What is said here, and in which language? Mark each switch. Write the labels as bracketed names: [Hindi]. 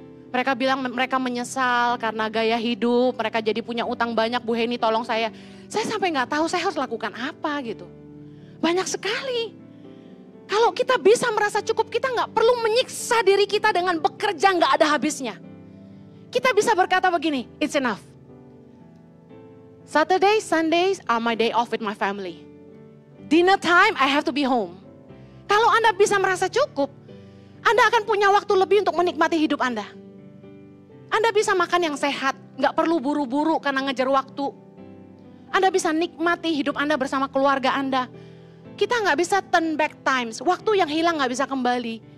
[Indonesian] Mereka bilang mereka menyesal karena gaya hidup, mereka jadi punya utang banyak. Bu Heni tolong saya sampai nggak tahu saya harus lakukan apa gitu. Banyak sekali. Kalau kita bisa merasa cukup, kita nggak perlu menyiksa diri kita dengan bekerja nggak ada habisnya. Kita bisa berkata begini, [English] it's enough. Saturday, Sundays are my day off with my family. Dinner time, I have to be home. [Indonesian] Kalau Anda bisa merasa cukup, Anda akan punya waktu lebih untuk menikmati hidup Anda. Anda bisa makan yang sehat, nggak perlu buru-buru karena ngejar waktu. Anda bisa nikmati hidup Anda bersama keluarga Anda. Kita nggak bisa [English] turn back times, [Indonesian] waktu yang hilang nggak bisa kembali.